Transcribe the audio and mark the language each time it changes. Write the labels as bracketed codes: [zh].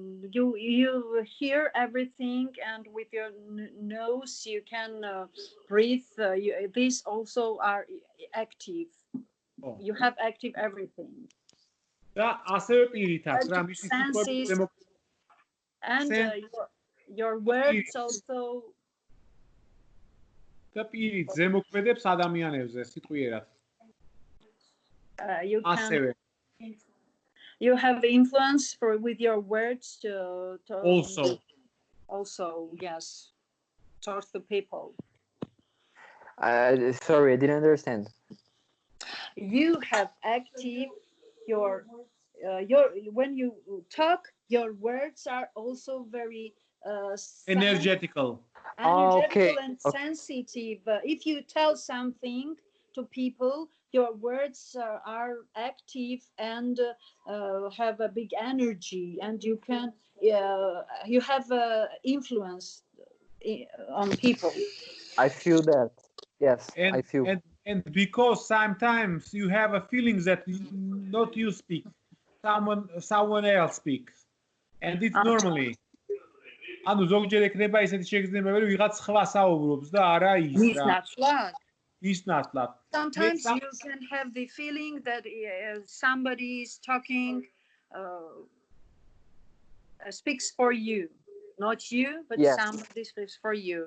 [en] You hear everything, and with your nose you can breathe. These also are active. You have active everything. [ka] და ასევე პირითაც რა მისი სიტყვები [en] and your words also. [ka] და პირით ზემოქმედებს ადამიანებზე სიტყვიერად. ასევე [en] You have influence with your words to also yes towards the people. Sorry, I didn't understand. You have active your when you talk, your words are also very energetical and sensitive. If you tell something to people, your words are active and have a big energy, and you can you have influence on people. I feel that. Yes, I feel. And because sometimes you have a feeling that not you speak, someone else speaks, and it's normally. [ka] ანუ ზოგჯერ ექნება ესეთი შეგრძნებები, რომ ვიღაც სხვა საუბრობს და არა ის მის რა. ნაცვლად. ის ნაცვლად. [en] Sometimes you can have the feeling that somebody is talking, speaks for you, not you, but Yes. somebody speaks for you.